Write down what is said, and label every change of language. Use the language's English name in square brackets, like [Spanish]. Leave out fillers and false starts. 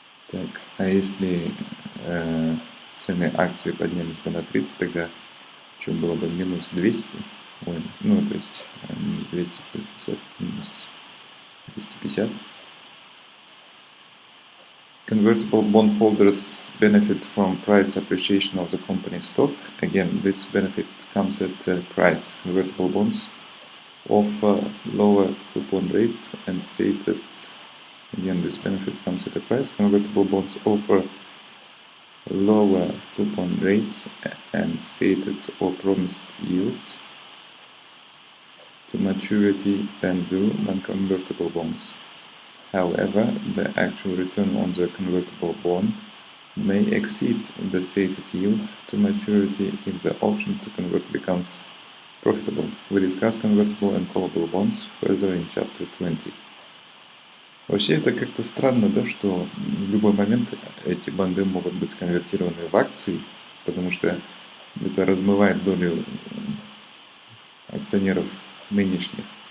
[Russian] Так, а если цены акций поднялись бы на 30, тогда что было бы? Минус 200? Ой, ну, то есть минус 200 плюс 50, минус 250. [English] Convertible bondholders benefit from price appreciation of the company's stock. Again, this benefit comes at a price. Convertible bonds offer lower coupon rates and stated. Again, this benefit comes at a price. Convertible bonds offer lower coupon rates and stated or promised yields to maturity than do non-convertible bonds. However, the actual return on the convertible bond may exceed the stated yield to maturity if the option to convert becomes profitable. We discuss convertible and callable bonds further in chapter 20. [Russian] Вообще это как-то странно, да, что в любой момент эти бонды могут быть сконвертированы в акции, потому что это размывает долю акционеров нынешних.